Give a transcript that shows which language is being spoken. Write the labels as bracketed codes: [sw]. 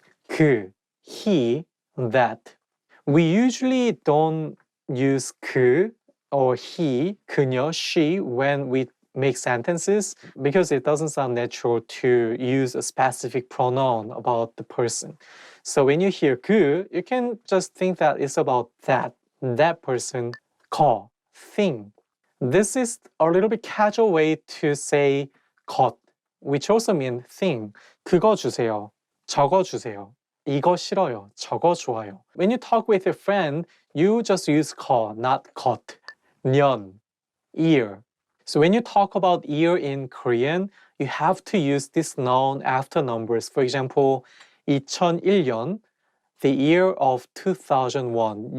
[en] 그, he, that. We usually don't use 그 or he, 그녀, she when we make sentences because it doesn't sound natural to use a specific pronoun about the person. So when you hear 그, you can just think that it's about that person, 거, thing. This is a little bit casual way to say 것, which also means thing. [ko] 그거 주세요, 저거 주세요, 이거 싫어요, 저거 좋아요. [en] When you talk with your friend, you just use 거, not 것. 년, year. So when you talk about year in Korean, you have to use this noun after numbers. For example, 2001년, the year of 2001.